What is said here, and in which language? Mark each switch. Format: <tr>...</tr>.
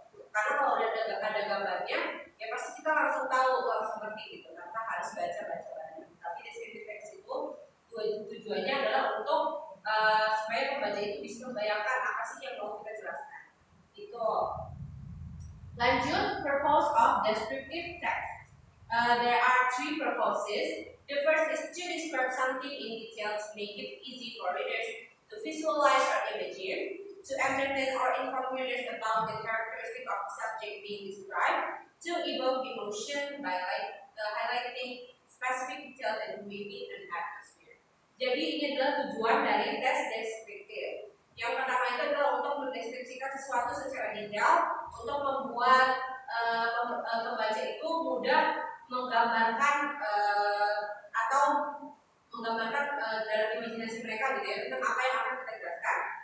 <id>Karena kalau ada gambarnya ya pasti kita langsung tahu kalau seperti itu tanpa harus baca-baca banyak. Tapi descriptive text itu tujuannya adalah untuk supaya pembaca itu bisa membayangkan apa sih yang mau kita jelaskan. Itu. Lanjut,</id> <en>purpose of descriptive text. There are three purposes. The first is to describe something in detail to make it easy for readers to visualize or imagine, to entertain or inform readers about the characteristic of the subject being described, to evoke emotion by highlighting specific details and creating an atmosphere.</en> <id>Jadi ini adalah tujuan dari tes deskriptif. Yang pertama itu adalah untuk mendeskripsikan sesuatu secara detail, untuk membuat pembaca itu mudah menggambarkan atau menggambarkan dalam imajinasi mereka gitu ya tentang apa yang akan kita jelaskan.</id>